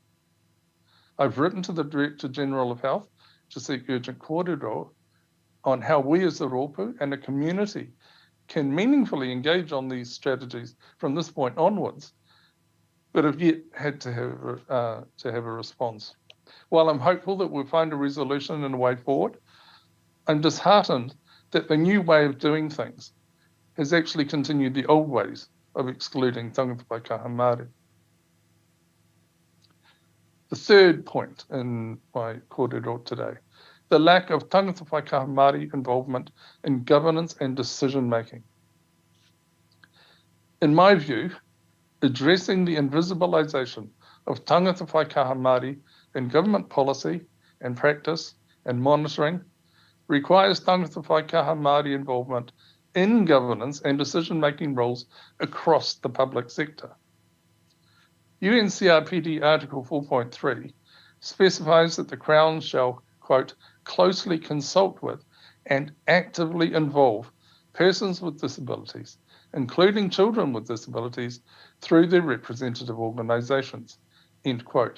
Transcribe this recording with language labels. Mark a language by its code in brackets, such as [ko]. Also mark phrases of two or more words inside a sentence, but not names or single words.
[en] I've written to the Director General of Health to seek urgent kōrero on how we as the rōpū and the community can meaningfully engage on these strategies from this point onwards, but have yet had to have a response. While I'm hopeful that we'll find a resolution and a way forward, I'm disheartened that the new way of doing things has actually continued the old ways of excluding [mi] tangata whaikaha Māori. [en] The third point in my kōrero today, the lack of [mi] tangata whaikaha Māori [en] involvement in governance and decision making. In my view, addressing the invisibilisation of [mi] tangata whaikaha Māori [en] in government policy and practice and monitoring requires [mi] tangata whaikaha Māori [en] involvement in governance and decision-making roles across the public sector. UNCRPD Article 4.3 specifies that the Crown shall, quote, closely consult with and actively involve persons with disabilities, including children with disabilities, through their representative organisations, end quote.